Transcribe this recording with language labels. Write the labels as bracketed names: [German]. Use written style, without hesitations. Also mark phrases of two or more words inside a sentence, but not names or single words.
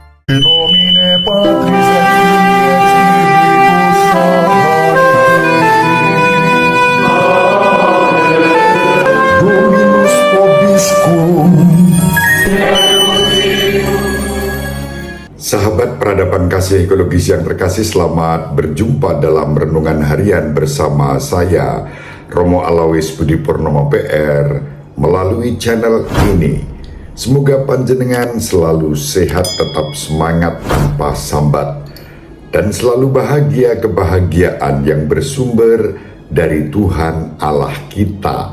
[Latin] In nomine Patris et Filii et Spiritus Sancti. Dominus vobiscum. [Indonesian] Sahabat peradaban kasih ekologis yang terkasih, selamat berjumpa dalam renungan harian bersama saya, Romo Alawis Budi Purnomo PR, melalui channel ini. Semoga panjenengan selalu sehat, tetap semangat tanpa sambat, dan selalu bahagia kebahagiaan yang bersumber dari Tuhan Allah kita.